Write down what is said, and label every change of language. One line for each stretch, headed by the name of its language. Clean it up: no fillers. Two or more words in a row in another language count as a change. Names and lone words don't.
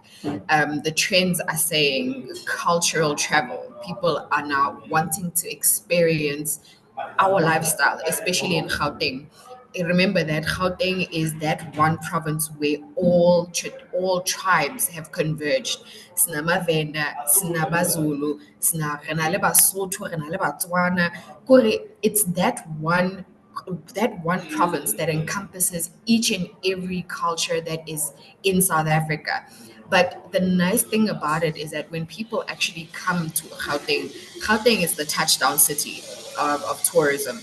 English: The trends are saying cultural travel. People are now wanting to experience our lifestyle, especially in Gauteng. Remember that Gauteng is that one province where all tribes have converged.
Zulu: SinaMavenda, SinaBaZulu,
Southern Sotho: re na le Basotho, re na le Batswana.
English: It's that one province that encompasses each and every culture that is in South Africa. But the nice thing about it is that when people actually come to Gauteng is the touchdown city of tourism.